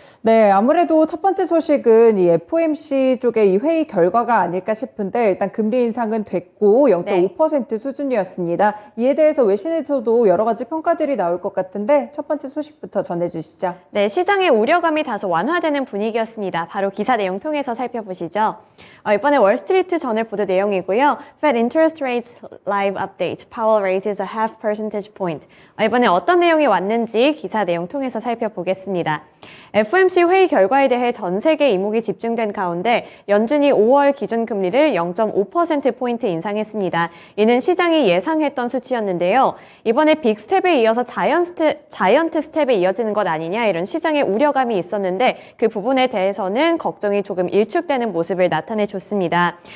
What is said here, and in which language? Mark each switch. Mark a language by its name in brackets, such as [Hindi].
[Korean] 네, 아무래도 첫 번째 소식은 이 FOMC 쪽의 이 회의 결과가 아닐까 싶은데 일단 금리 인상은 됐고 0.5% 수준이었습니다. 이에 대해서 외신에서도 여러 가지 평가들이 나올 것 같은데 첫 번째 소식부터 전해주시죠. 네, 시장의 우려감이 다소 완화되는 분위기였습니다. 바로 기사 내용 통해서 살펴보시죠. 이번에 월스트리트 저널 보도 내용이고요. [English] Fed Interest Rates Live Update. Powell raises a half percentage point. [Korean] 이번에 어떤 내용이 왔는지 기사 내용 통해서 살펴보겠습니다. FOMC 회의 결과에 대해 전 세계 이목이 집중된 가운데 연준이 5월 기준금리를 0.5%포인트 인상했습니다. 이는 시장이 예상했던 수치였는데요. 이번에 빅스텝에 이어서 자이언트 스텝에 이어지는 것 아니냐 이런 시장의 우려감이 있었는데 그 부분에 대해서는 걱정이 조금 일축되는 모습을 나타내줬습니다.